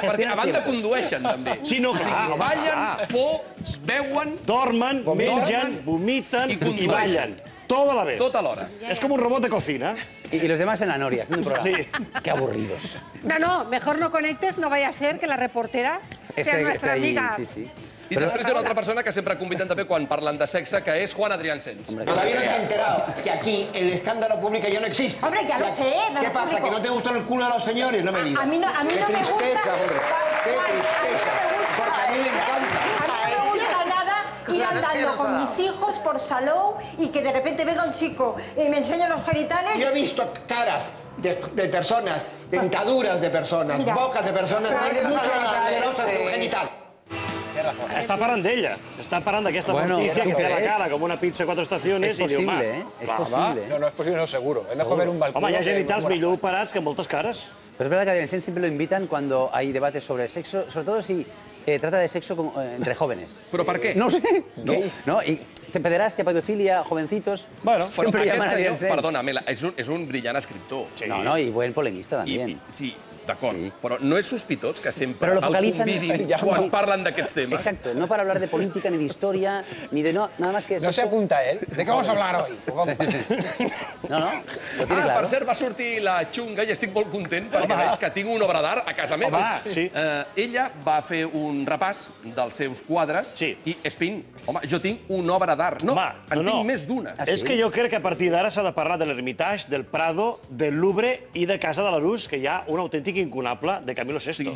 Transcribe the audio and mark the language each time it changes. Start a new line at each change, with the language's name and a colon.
Catalan: Perquè a banda condueixen, també. Sí, no, O sigui, clar. ballen, beuen... Dormen, mengen, vomiten i ballen. Tot
Spanish: a la vez.
Catalan: Tot alhora. És com un robot de cocina.
Spanish: Y los demás en la noria, haciendo un programa. Sí. Qué aburridos. No, mejor no conectes, no vaya a ser que la reportera sea nuestra amiga.
Catalan: I després hi ha una altra persona que sempre conviden també quan parlen de sexe, que és Juan Adrián Sens.
Spanish: Todavía no te has enterado que aquí el escándalo público ya no existe. Hombre, ya lo sé. ¿Qué pasa? ¿Que no te gustan el culo de los señores? No me digas. A mí no me gusta. Qué tristeza, hombre. Qué tristeza. Porque a mí me encanta. A mí no me gusta nada ir andando con mis hijos por Salou y que de repente venga un chico y me enseña los genitales. Yo he visto caras de personas, dentaduras de personas, Mira. bocas de personas, muy generosas de un genital.
Catalan: Està parlant d'ella. Està parlant d'aquesta notícia que té la cara com una pizza
Spanish: a 4 estaciones. Es posible, ¿eh? Es posible. No es posible, no, seguro. Es mejor ver un balcón.
Catalan: Home, hi ha genitals millor operats que moltes cares.
Spanish: Pero es verdad que a Adrián Sens siempre lo invitan cuando hay debates sobre sexo, sobre todo si trata de sexo entre jóvenes. ¿Pero por qué? No sé. No, y pederastia, pedofilia, jovencitos. Bueno, siempre llaman a Adrián Sens.
Catalan: Perdona, Mela, és un brillant escriptor.
Spanish: No, y buen polemista también.
Catalan: Sí, d'acord, però no és sospitós que sempre
Spanish: Pero lo focalizan
Catalan: el convidin quan parlen d'aquests temes.
Spanish: Exacto, no para hablar de política, ni de historia, ni de nada más que No sexo. se apunta él. ¿De qué vamos a hablar hoy? No, lo tiene claro.
Catalan: Per cert, va sortir la Xunga i estic molt content perquè veig que tinc una obra d'art a casa meva. Home, sí. Ella va fer un repàs dels seus quadres i, Espín, home, jo tinc una obra d'art. No, en tinc més d'una. És que jo crec que a partir d'ara s'ha de parlar de l'Hermitage, del Prado, del Louvre i de Casa de l'Arús, que hi ha un autèntic incunable de Camilo VI.